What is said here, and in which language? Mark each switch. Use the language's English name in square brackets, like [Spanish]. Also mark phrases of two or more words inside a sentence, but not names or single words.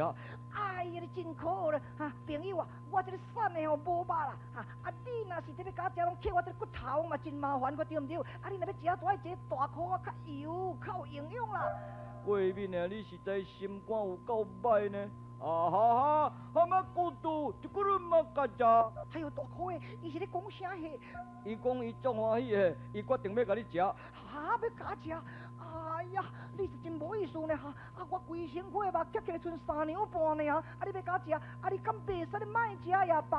[Min Nan Chinese] 哎呀，你真可恶啦！朋友啊，我这个瘦的吼无肉啦，你若是这要甲我食，拢捡我这骨头嘛，真麻烦，对唔对？你若要食，就爱一个大颗较油，较有营养啦。画面啊，你实在心肝有够歹呢！哈哈，乜骨头一个人嘛甲食？还有大颗的，伊是咧讲啥嘿？伊讲伊足欢喜的，伊决定要甲你食。要甲食？哎呀，你是真无意思呢我规身躯的肉夹起来剩3两半呢你要甲食？你敢袂使你卖食呀爸？